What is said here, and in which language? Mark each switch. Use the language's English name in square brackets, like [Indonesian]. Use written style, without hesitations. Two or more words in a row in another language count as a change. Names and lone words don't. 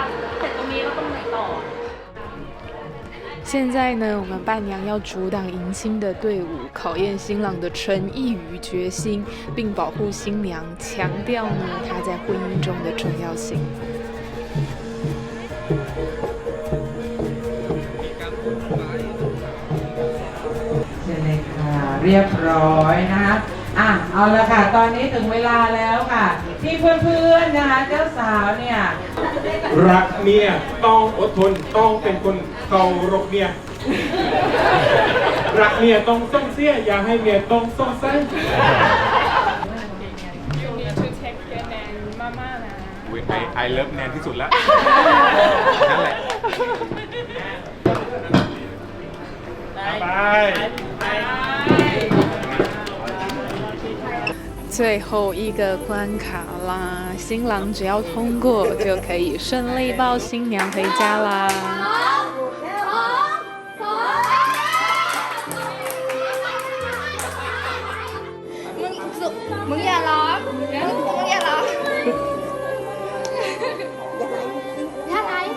[Chinese] 现在呢，我们伴娘要阻挡迎亲的队伍，考验新郎的诚意与决心，并保护新娘，强调呢她在婚姻中的重要性。 [Thai] เรียบร้อยนะคะเอาละค่ะตอนนี้ถึงเวลาแล้วค่ะที่เพื่อนๆนะคะเจ้าสาวเนี่ย รักเมียต้องอดทนต้องเป็นคนเคารพเมียรักเมียต้องส่งเสียอย่าให้เมียต้องส่งเส้น [English] I love [Thai] แนนที่สุดแล้วนั่นแหละไป [Chinese] 最后一个关卡啦，新郎只要通过就可以顺利抱新娘回家啦。 [Thai] มึงอย่าร้องมึงอย่าร้องท่าไหน